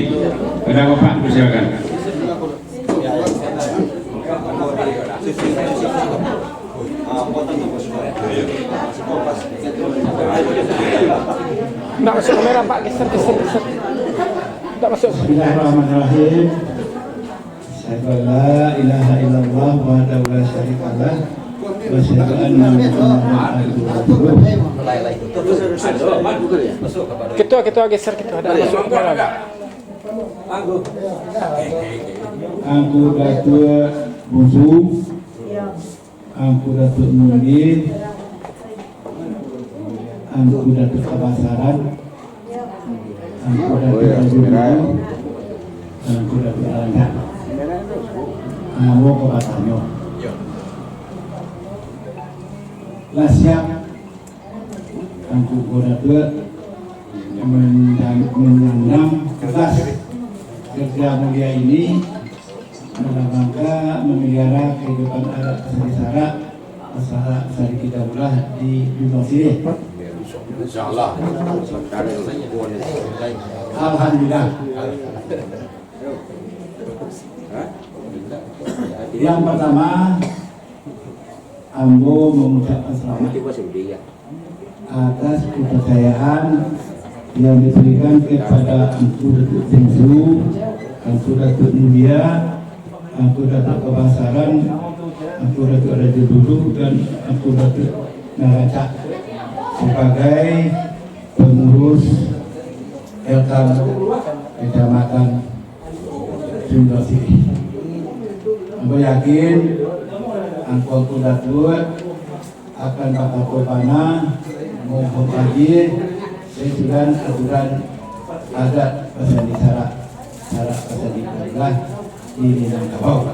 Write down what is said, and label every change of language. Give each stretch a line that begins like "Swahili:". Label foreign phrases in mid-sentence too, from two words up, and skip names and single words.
Indonesian: Kepada Bapak, persilakan. Nggak masuk kamera Pak, geser. Nggak masuk.
Arabic: بسم الله الرحمن الرحيم. أشهد أن لا إله إلا الله وحده لا شريك له وأشهد أن محمدا عبده ورسوله.
Indonesian: Ketua geser ketua. Ada masuk kamera. Angku Datuk Busu, Angku Datuk Munggir, Angku Datuk Kabasaran, Angku Datuk Rajunmu, Angku Datuk Alandak, Angku Kabatanyo. Lah siap Angku Datuk menyandang tugas kerja mulia ini dalam rangka memelihara kehidupan adat Sari masalah Sari kita pula di Gunung Sirih. Insyaallah. Alhamdulillah. Yang pertama, Ambo mengucapkan selamat atas kepercayaan yang diberikan kepada Angku Datuk Tingsu, Angku Datuk Mulia, Angku Datuk Kebasaran, Angku Datuk Raja Dulu, dan Angku Datuk Naraca sebagai pengurus Elkam Kecamatan Sumber Sirih. Aku yakin Angku Datuk akan bakal kopana menghormati sesuai aturan adat pasal syarat pasal dikelah di Minangkabau.